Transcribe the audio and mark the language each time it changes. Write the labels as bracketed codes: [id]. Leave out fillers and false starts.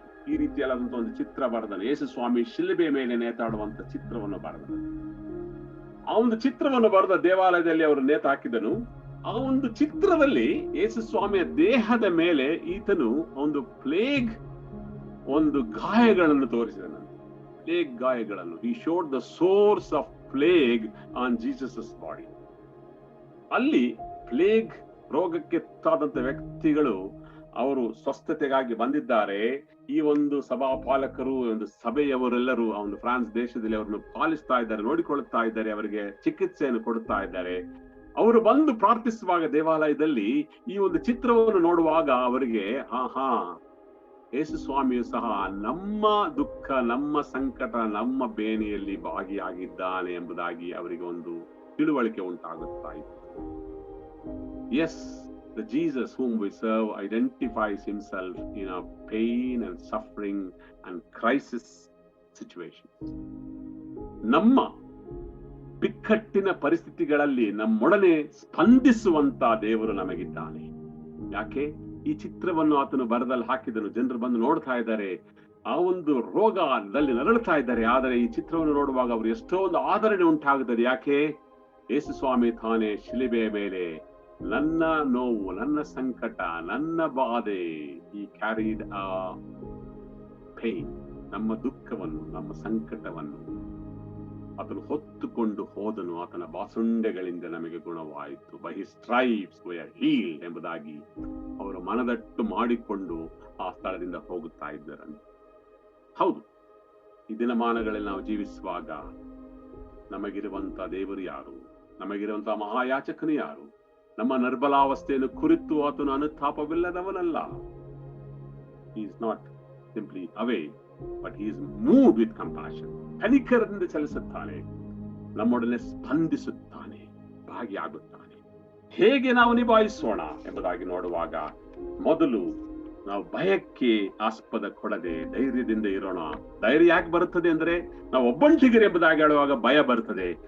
[kn] ಈ ರೀತಿಯಾದಂತ ಒಂದು ಚಿತ್ರ ಬರೆದನು. ಯೇಸು ಸ್ವಾಮಿ ಶಿಲುಬೆ ಮೇಲೆ ನೇತಾಡುವಂತ ಚಿತ್ರವನ್ನು ಬರೆದನು. ಆ ಒಂದು ಚಿತ್ರವನ್ನು ಬರೆದ ದೇವಾಲಯದಲ್ಲಿ ಅವರು ನೇತಾಕಿದನು. ಆ ಒಂದು ಚಿತ್ರದಲ್ಲಿ ಯೇಸು ಸ್ವಾಮಿಯ ದೇಹದ ಮೇಲೆ ಈತನು ಒಂದು ಪ್ಲೇಗ್ ಒಂದು ಗಾಯಗಳನ್ನು ತೋರಿಸಿದನು. ಪ್ಲೇಗ್ ಗಾಯಗಳನ್ನು. [en] He showed the source of plague on Jesus' body. [kn] ಅಲ್ಲಿ ಪ್ಲೇಗ್ ರೋಗಕ್ಕೆ ತುತ್ತಾದಂತ ವ್ಯಕ್ತಿಗಳು ಅವರು ಸ್ವಸ್ಥತೆಗಾಗಿ ಬಂದಿದ್ದಾರೆ. ಈ ಒಂದು ಸಭಾ ಪಾಲಕರು, ಒಂದು ಸಭೆಯವರೆಲ್ಲರೂ ಆ ಒಂದು ಫ್ರಾನ್ಸ್ ದೇಶದಲ್ಲಿ ಅವರನ್ನು ಪಾಲಿಸ್ತಾ ಇದ್ದಾರೆ, ನೋಡಿಕೊಳ್ಳುತ್ತಾ ಇದ್ದಾರೆ, ಅವರಿಗೆ ಚಿಕಿತ್ಸೆಯನ್ನು ಕೊಡುತ್ತಾ ಇದ್ದಾರೆ. ಅವರು ಬಂದು ಪ್ರಾರ್ಥಿಸುವಾಗ ದೇವಾಲಯದಲ್ಲಿ ಈ ಒಂದು ಚಿತ್ರವನ್ನು ನೋಡುವಾಗ ಅವರಿಗೆ ಯೇಸು ಸ್ವಾಮಿಯು ಸಹ ನಮ್ಮ ದುಃಖ, ನಮ್ಮ ಸಂಕಟ, ನಮ್ಮ ಬೇನೆಯಲ್ಲಿ ಭಾಗಿಯಾಗಿದ್ದಾನೆ ಎಂಬುದಾಗಿ ಅವರಿಗೆ ಒಂದು ತಿಳುವಳಿಕೆ ಉಂಟಾಗುತ್ತಾ ಇತ್ತು. [en] Yes, the Jesus whom we serve identifies himself in our pain and suffering and crisis situations. [kn] ನಮ್ಮ ಬಿಕ್ಕಟ್ಟಿನ ಪರಿಸ್ಥಿತಿಗಳಲ್ಲಿ ನಮ್ಮೊಡನೆ ಸ್ಪಂದಿಸುವಂತ ದೇವರು ನಮಗಿದ್ದಾನೆ. ಯಾಕೆ? ಈ ಚಿತ್ರವನ್ನು ಆತನು ಬರದಲ್ಲಿ ಹಾಕಿದನು. ಜನರು ಬಂದು ನೋಡ್ತಾ ಇದ್ದಾರೆ, ಆ ಒಂದು ರೋಗದಲ್ಲಿ ನರಳುತ್ತಾ ಇದ್ದಾರೆ. ಆದರೆ ಈ ಚಿತ್ರವನ್ನು ನೋಡುವಾಗ ಅವರು ಎಷ್ಟೋ ಒಂದು ಆದರಣೆ ಉಂಟಾಗುತ್ತದೆ. ಯಾಕೆ? ಯೇಸು ಸ್ವಾಮಿ ತಾನೇ ಶಿಲುಬೆಯ ಮೇಲೆ ನನ್ನ ನೋವು, ನನ್ನ ಸಂಕಟ, ನನ್ನ ಬಾಧೆ, [en] ಈ carried a pain, [kn] ನಮ್ಮ ದುಃಖವನ್ನು, ನಮ್ಮ ಸಂಕಟವನ್ನು ಆತನು ಹೊತ್ತುಕೊಂಡು ಹೋದನು. ಆತನ ಬಾಸುಂಡೆಗಳಿಂದ ನಮಗೆ ಗುಣವಾಯಿತು. [en] by his stripes we are healed [kn] ಎಂಬುದಾಗಿ ಅವರು ಮನದಟ್ಟು ಮಾಡಿಕೊಂಡು ಆ ಸ್ಥಳದಿಂದ ಹೋಗುತ್ತಾ ಇದ್ದರಂತೆ. ಹೌದು, ಈ ದಿನಮಾನಗಳಲ್ಲಿ ನಾವು ಜೀವಿಸುವಾಗ ನಮಗಿರುವಂತ ದೇವರು ಯಾರು? ನಮಗಿರುವಂತಹ ಮಹಾಯಾಚಕನು ಯಾರು? ನಮ್ಮ ನಿರ್ಬಲಾವಸ್ಥೆಯನ್ನು ಕುರಿತು ಆತನು ಅನುತಾಪವಿಲ್ಲದವನಲ್ಲ. [en] He is not simply away, but he is moved with compassion. [kn] ಕನಿಕರದಿಂದ ಚಲಿಸುತ್ತಾನೆ, ನಮ್ಮೊಡನೆ ಸ್ಪಂದಿಸುತ್ತಾನೆ, ಭಾಗಿಯಾಗುತ್ತಾನೆ. ಹೇಗೆ ನಾವು ನಿಭಾಯಿಸೋಣ ಎಂಬುದಾಗಿ ನೋಡುವಾಗ ಮೊದಲು ನಾವು ಭಯಕ್ಕೆ ಆಸ್ಪದ ಕೊಡದೆ ಧೈರ್ಯದಿಂದ ಇರೋಣ. ಧೈರ್ಯ ಯಾಕೆ ಬರುತ್ತದೆ ಅಂದ್ರೆ ನಾವು ಒಬ್ಬಂಟಿಗರು ಎಂಬುದಾಗಿ ಹೇಳುವಾಗ ಭಯ ಬರುತ್ತದೆ.